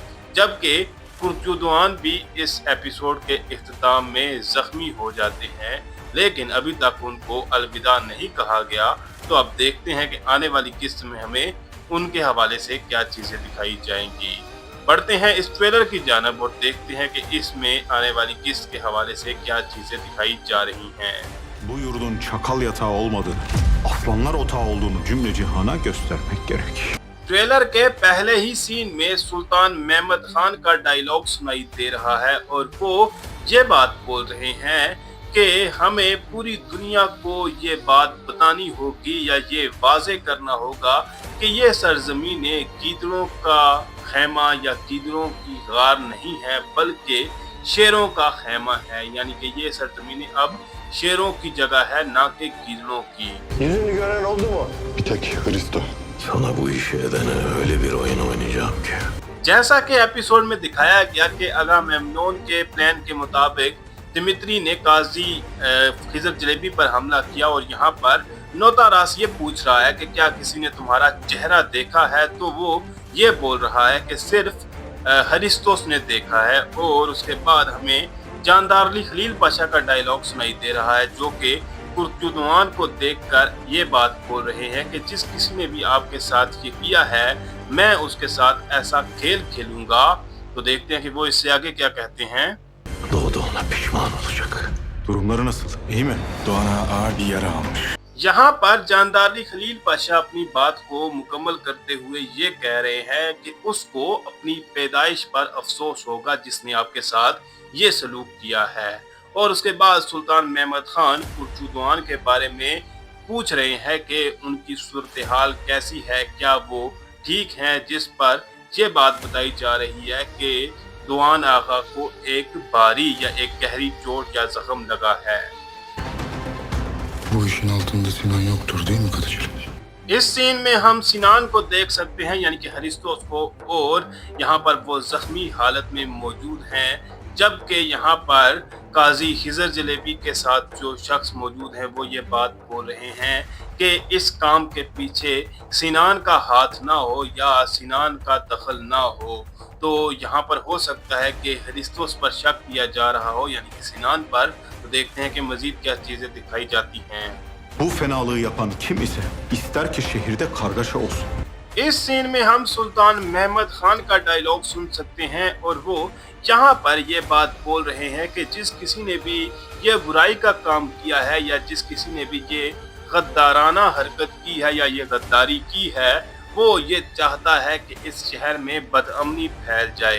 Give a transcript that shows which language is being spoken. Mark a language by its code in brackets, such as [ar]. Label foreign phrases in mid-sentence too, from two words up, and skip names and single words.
[ur] جبکہ کرتدوان بھی اس ایپیسوڈ کے اختتام میں زخمی ہو جاتے ہیں، لیکن ابھی تک ان کو الوداع نہیں کہا گیا. تو اب دیکھتے ہیں کہ آنے والی قسط میں ہمیں ان کے حوالے سے کیا چیزیں دکھائی جائیں گی. بڑھتے ہیں اس ٹریلر کی جانب اور دیکھتے ہیں کہ اس میں آنے والی قسط کے حوالے سے کیا چیزیں دکھائی جا رہی ہیں. [tr] Bu yurdun çakal yatağı olmadığını, aslanlar otağı olduğunu cümle cihana göstermek gerek. [ur] ٹریلر کے پہلے ہی سین میں سلطان محمد خان کا ڈائیلاگ سنائی دے رہا ہے اور وہ یہ بات بول رہے ہیں کہ ہمیں پوری دنیا کو یہ بات بتانی ہوگی یا یہ واضح کرنا ہوگا کہ یہ سرزمین گیدڑوں کا خیمہ یا گیدڑوں کی غار نہیں ہے، بلکہ شیروں کا خیمہ ہے. یعنی کہ یہ سرزمین اب شیروں کی جگہ ہے، نہ کہ گیدڑوں کی. [tr] Yüzünü gören oldu mu? Bir tek Hristo. Sana bu işi edene öyle bir oyun oynayacağım ki. [ur] جیسا کہ ایپیسوڈ میں دکھایا گیا کہ آگا میمنون کے پلان کے مطابق دمتری نے قاضی خضر چلبی پر حملہ کیا اور یہاں پر نوتاراس یہ پوچھ رہا ہے کہ کیا کسی نے تمہارا چہرہ دیکھا ہے، تو وہ یہ بول رہا ہے کہ صرف ہرستوس نے دیکھا ہے. اور اس کے بعد ہمیں جاندارلی خلیل پاشا کا ڈائیلاگ سنائی دے رہا ہے، جو کہ کرتدوان کو دیکھ کر یہ بات بول رہے ہیں کہ جس کسی نے بھی آپ کے ساتھ یہ کیا ہے میں اس کے ساتھ ایسا کھیل کھیلوں گا. تو دیکھتے ہیں کہ وہ اس سے آگے کیا کہتے ہیں. [tr] Doğduğuna pişman olacak. Durumları nasıl? İyi mi? Doğan'a ağır bir yara almış. [ur] یہاں پر جاندارلی خلیل پاشا اپنی بات کو مکمل کرتے ہوئے یہ کہہ رہے ہیں کہ اس کو اپنی پیدائش پر افسوس ہوگا جس نے آپ کے ساتھ یہ سلوک کیا ہے. اور اس کے بعد سلطان محمد خان کرتدوان کے بارے میں پوچھ رہے ہیں کہ ان کی صورت حال کیسی ہے، کیا وہ ٹھیک ہیں، جس پر یہ بات بتائی جا رہی ہے کہ دوآن آغا کو ایک بھاری یا ایک گہری چوٹ یا زخم لگا ہے. [tr] Bu işin altında Sinan yoktur değil mi Kadıcığım? [ur] اس سین میں ہم سنان کو دیکھ سکتے ہیں، یعنی کہ ہرستوس کو، اور یہاں پر وہ زخمی حالت میں موجود ہیں. جبکہ یہاں پر قاضی خضر چلبی کے ساتھ جو شخص موجود ہیں وہ یہ بات بول رہے ہیں کہ اس کام کے پیچھے سنان کا ہاتھ نہ ہو یا سنان کا دخل نہ ہو. تو یہاں پر ہو سکتا ہے کہ ہرستوس پر شک کیا جا رہا ہو، یعنی کہ سنان پر. تو دیکھتے ہیں کہ مزید کیا چیزیں دکھائی جاتی ہیں. [tr] Bu fenalığı yapan kim ise ister ki şehirde kargaşa olsun. [ur] اس سین میں ہم سلطان محمد خان کا ڈائیلاگ سن سکتے ہیں اور وہ یہاں پر یہ بات بول رہے ہیں کہ جس کسی نے بھی یہ برائی کا کام کیا ہے یا جس کسی نے بھی یہ غدارانہ حرکت کی ہے یا یہ غداری کی ہے، وہ یہ چاہتا ہے کہ اس شہر میں بدامنی پھیل جائے.